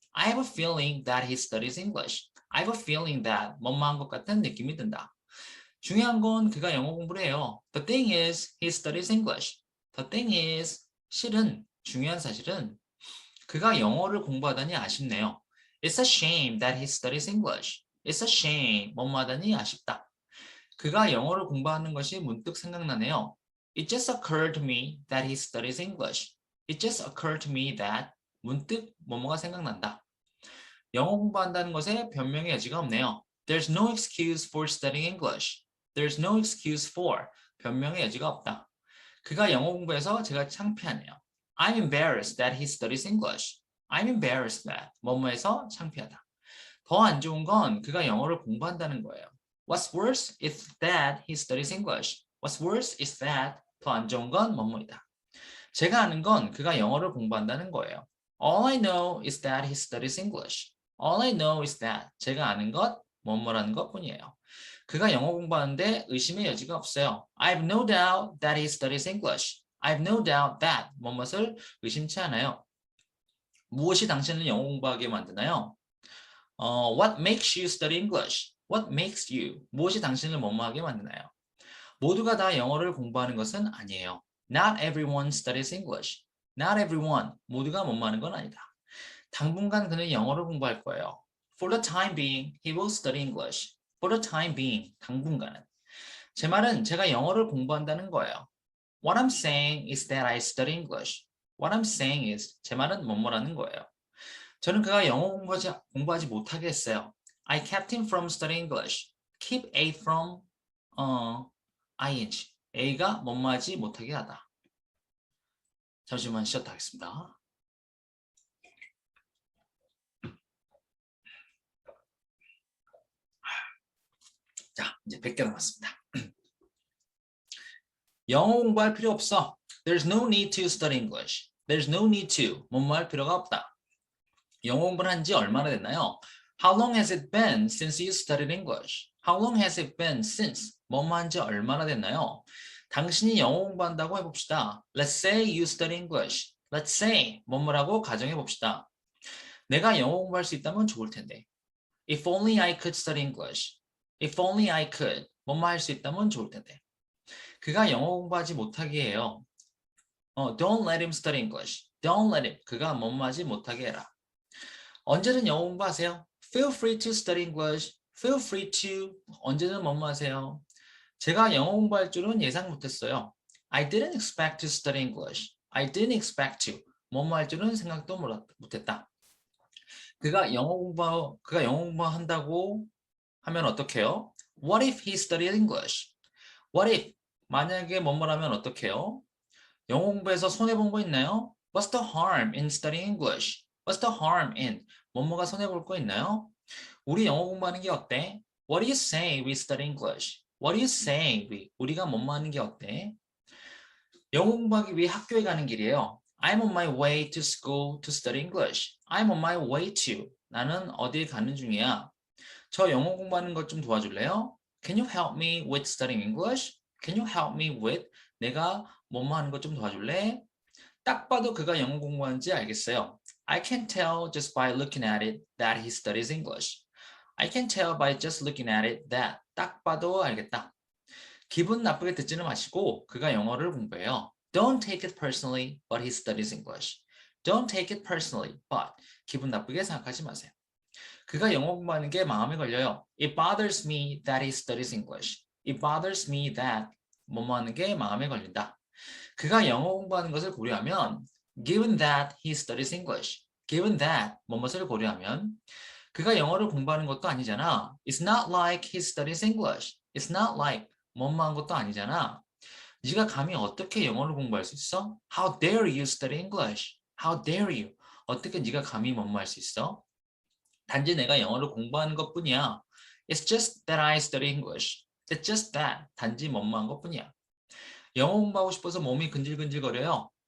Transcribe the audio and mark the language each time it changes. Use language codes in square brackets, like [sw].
[en] I have a feeling that he studies English. I have a feeling that [ko] 뭐뭐한 것 같은 느낌이 든다. 중요한 건 그가 영어 공부를 해요. [en] The thing is, he studies English. The thing is, [ko] 실은 중요한 사실은 그가 영어를 공부하다니 아쉽네요. [en] It's a shame that he studies English. It's a shame. [ko] 뭐뭐 하다니 아쉽다. 그가 영어를 공부하는 것이 문득 생각나네요. [en] It just occurred to me that he studies English. It just occurred to me that [ko] 문득 뭐뭐가 생각난다. 영어 공부한다는 것에 변명의 여지가 없네요. [en] There's no excuse for studying English. There's no excuse for [ko] 변명의 여지가 없다. 그가 영어 공부해서 제가 창피하네요. [en] I'm embarrassed that he studies English. I'm embarrassed that [ko] 뭐뭐해서 창피하다. 더 안 좋은 건 그가 영어를 공부한다는 거예요. [en] What's worse is that he studies English. What's worse is that [ko] 더 안 좋은 건 뭐뭐이다. 제가 아는 건 그가 영어를 공부한다는 거예요. [en] All I know is that he studies English. All I know is that [ko] 제가 아는 것 뭐뭐라는 것뿐이에요. 그가 영어 공부하는데 의심의 여지가 없어요. [en] I have no doubt that he studies English. I have no doubt that [ko] 뭐뭇을 의심치 않아요. 무엇이 당신을 영어 공부하게 만드나요? [en] What makes you study English? What makes you? [ko] 무엇이 당신을 뭐뭐하게 만드나요? 모두가 다 영어를 공부하는 것은 아니에요. [en] Not everyone studies English. Not everyone. [ko] 모두가 뭐뭐하는 건 아니다. 당분간 그는 영어를 공부할 거예요. [en] For the time being, he will study English. For the time being, [ko] 당분간은. 제 말은 제가 영어를 공부한다는 거예요. [en] What I'm saying is that I study English. What I'm saying is, [ko] 제 말은 뭐뭐라는 거예요. 저는 그가 영어 공부하지 못하게 했어요. [en] I kept him from studying English. Keep A from ing. [ko] A가 뭐뭐하지 못하게 하다. 잠시만 쉬었다 하겠습니다. 자, 이제 100개 남았습니다. 영어 공부할 필요 없어. [en] There's no need to study English. There's no need to. [ko] 뭐뭐 할 필요가 없다. 영어 공부를 한 지 얼마나 됐나요? [en] How long has it been since you studied English? How long has it been since? [ko] 뭐뭐 한 지 얼마나 됐나요? 당신이 영어 공부한다고 해봅시다. [en] Let's say you study English. Let's say [ko] 뭐뭐라고 가정해 봅시다. 내가 영어 공부할 수 있다면 좋을 텐데. [en] If only I could study English. If only I could. [ko] 뭐뭐 할 수 있다면 좋을 텐데. 그가 영어 공부하지 못하게 해요. [en] Don't let him study English. Don't let him. [ko] 그가 뭐뭐 하지 못하게 해라. 언제든 영어 공부하세요. [en] Feel free to study English. Feel free to. [ko] 언제든 뭐뭐 하세요. 제가 영어 공부할 줄은 예상 못했어요. [en] I didn't expect to study English. I didn't expect to. [ko] 뭐뭐 할 줄은 생각도 못했다. 그가 영어 공부한다고 하면 어떡해요? [en] What if he studied English? What if? [ko] 만약에 뭐뭐라면 어떡해요? 영어 공부에서 손해본 거 있나요? [en] What's the harm in studying English? What's the harm in? [ko] 뭐뭐가 손해볼 거 있나요? 우리 영어 공부하는 게 어때? [en] What do you say we study English? What do you say [ko] 우리가 뭐뭐 하는 게 어때? 영어 공부하기 위해 학교에 가는 길이에요. [en] I'm on my way to school to study English. I'm on my way to. [ko] 나는 어디에 가는 중이야. 저 영어 공부하는 것 좀 도와줄래요? [en] Can you help me with studying English? Can you help me with? [ko] 내가 뭐뭐 하는 것 좀 도와줄래? 딱 봐도 그가 영어 공부하는지 알겠어요. [en] I can tell just by looking at it that he studies English. I can tell by just looking at it that. [ko] 딱 봐도 알겠다. 기분 나쁘게 듣지는 마시고 그가 영어를 공부해요. [en] Don't take it personally, but he studies English. Don't take it personally, but [ko] 기분 나쁘게 생각하지 마세요. 그가 영어 공부하는 게 마음에 걸려요. [en] It bothers me that he studies English. It bothers me that [ko] 뭐뭐 하는 게 마음에 걸린다. 그가 영어 공부하는 것을 고려하면 [en] given that he studies English. given that [ko] 뭐뭐를 고려하면 그가 영어를 공부하는 것도 아니잖아. [en] It's not like he studies English. It's not like [ko] 뭐뭐한 것도 아니잖아. 네가 감히 어떻게 영어를 공부할 수 있어? [en] How dare you study English? How dare you? [ko] 어떻게 네가 감히 뭐뭐할 수 있어? 단지 내가 영어를 공부하는 것뿐이야. [en] It's just that I study English. It's just that. [ko] 단지 뭐뭐한 것뿐이야. 영어 공부하고 싶어서 몸이 근질근질거려요.